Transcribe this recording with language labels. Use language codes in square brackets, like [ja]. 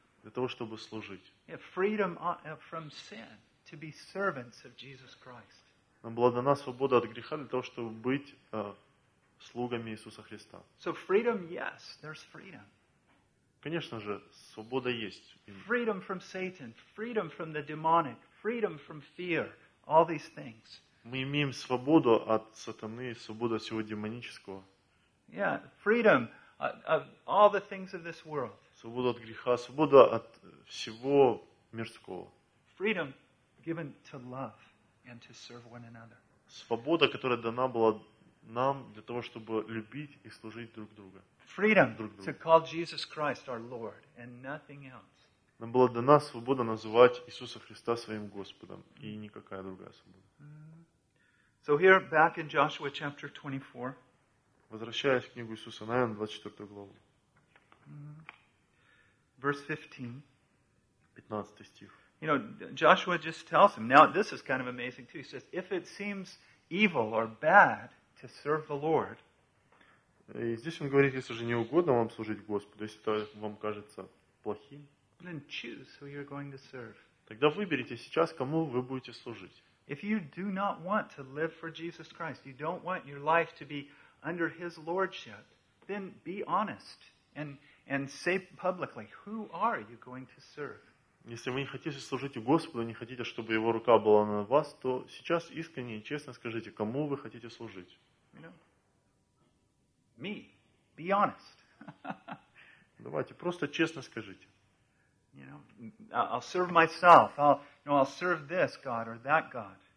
[ru] Для того, чтобы служить. [en] Yeah, freedom from sin to be servants of Jesus Christ. [ru] Нам была дана свобода от греха для того, чтобы быть слугами Иисуса Христа. [en] So freedom, yes, there's freedom. [ru] Конечно же, свобода есть. [en] Freedom from Satan, freedom from the demonic, freedom from fear, all these things. [ru] Мы имеем свободу от сатаны, свободу от всего демонического. [en] Yeah, freedom of all the things of this world. [ru] Свобода от греха, свобода от всего мирского. [en] Freedom given to love. And to serve one another. [ru] Свобода, которая дана была нам для того, чтобы любить и служить друг другу. [en] Freedom to call Jesus Christ our Lord and nothing else. [ru] Нам была дана свобода называть Иисуса Христа своим Господом и никакая другая свобода. [en] So here, back in Joshua chapter 24. [ru] Возвращаясь в книгу Иисуса Навина, 24 главу. [en] Verse 15 стих. You know, Joshua just tells him. Now, this is kind of amazing too. He says, "If it seems evil or bad to serve the Lord." [ru] И здесь он говорит, если же не угодно вам служить Господу, если это вам кажется плохим, [en] then choose who you're going to serve. [ru] Тогда выберите сейчас, кому вы будете служить. [en] If you do not want to live for Jesus Christ, you don't want your life to be under His lordship. Then be honest and say publicly, who are you going to serve? [ru] Если вы не хотите служить Господу, не хотите, чтобы Его рука была на вас, то сейчас искренне и честно скажите, кому вы хотите служить? [en] You know, me. Be honest. [ru] Давайте, просто честно скажите. [en] You know, I'll serve myself. I'll serve this God or that God.